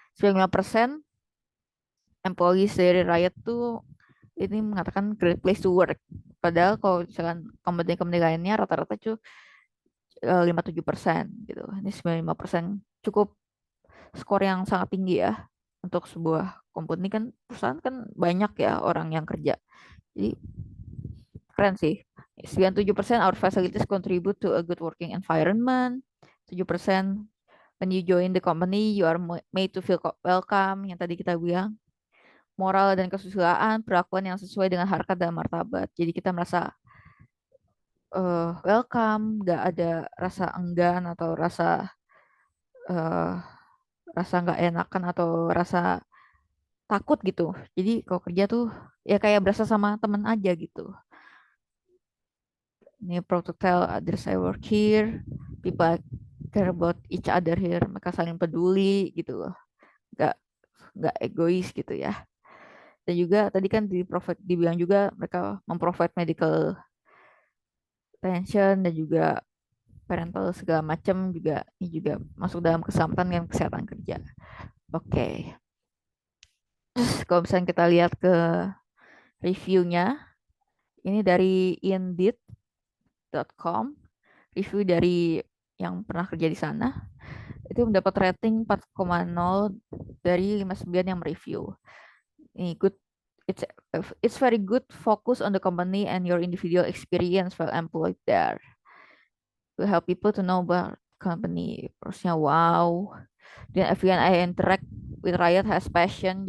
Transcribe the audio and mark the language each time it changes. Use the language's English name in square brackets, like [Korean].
[English] 95% employees [Indonesian] dari Riot tuh ini mengatakan [English] great place to work. [Indonesian] Padahal kalau misalkan company-company lainnya rata-rata tuh 57% gitu. Ini 95% cukup skor yang sangat tinggi ya untuk sebuah company kan, perusahaan kan banyak ya orang yang kerja. Jadi keren sih. [English] 97% our facilities contribute to a good working environment. 7% when you join the company you are made to feel welcome [Indonesian] yang tadi kita bilang. Moral dan kesusilaan, perlakuan yang sesuai dengan harkat dan martabat. Jadi kita merasa welcome, nggak ada rasa enggan atau eh, rasa nggak enakan atau rasa takut gitu. Jadi kalau kerja tuh ya kayak berasa sama temen aja gitu. [English] Ini proud to tell others I work here. People care about each other here. [Indonesian] Mereka saling peduli gitu loh. Nggak nggak egois gitu ya. Dan juga tadi kan dibilang juga mereka memprovide [English] medical attention [Indonesian] dan juga parental segala macam juga ini juga masuk dalam keselamatan dan kesehatan kerja. Oke. Terus kalau misalnya kita lihat ke reviewnya, ini dari indeed.com, review dari yang pernah kerja di sana, itu mendapat rating 4,0 dari 59 yang mereview. [English] Ini good, it's it's very good focus on the company and your individual experience while employed there. To help people to know about company. [Indonesian] Terusnya wow. [English] Dan everyone I interact with Riot has passion.